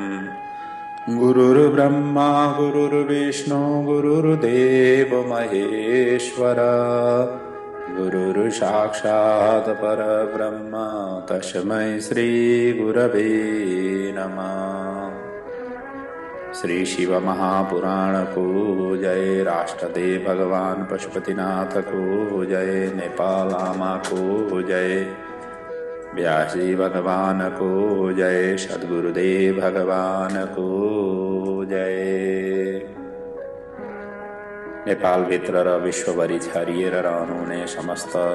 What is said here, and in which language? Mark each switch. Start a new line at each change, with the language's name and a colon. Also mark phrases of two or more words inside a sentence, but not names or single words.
Sanskrit: गुरुर्ब्रह्मा गुरुर्विष्णु गुरुर्देवो महेश्वर गुरुर्साक्षात् परब्रह्म तस्मै श्रीगुरवे नमः।
Nepali: श्री शिव महापुराण को जय, राष्ट्रदेव भगवान पशुपतिनाथ को जय, नेपाल आमा को जय, व्यासी भगवान को जय, सद्गुरुदेव भगवान को जय। नेपाल भित्र र विश्वभरि छरिएर रहनुहुने समस्त